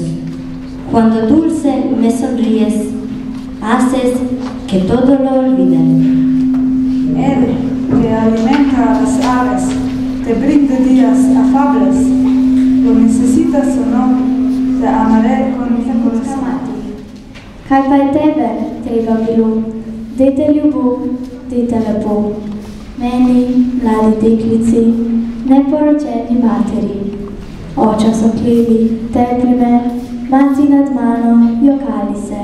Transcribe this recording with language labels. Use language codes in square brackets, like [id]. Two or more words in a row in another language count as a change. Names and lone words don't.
[es] Cuando dulce me sonríes, haces que todo lo olviden. Él, que alimenta a las aves, te brinda días afables. Lo necesitas o no, te amaré con mi corazón. [sl] Kaj pa je tebe treba bilo? Dajte ljubav, dajte lepo. Meni, mladi deklici, neporočeni materi. Oča so klevi, tepli me, mati nad mano, jokali se.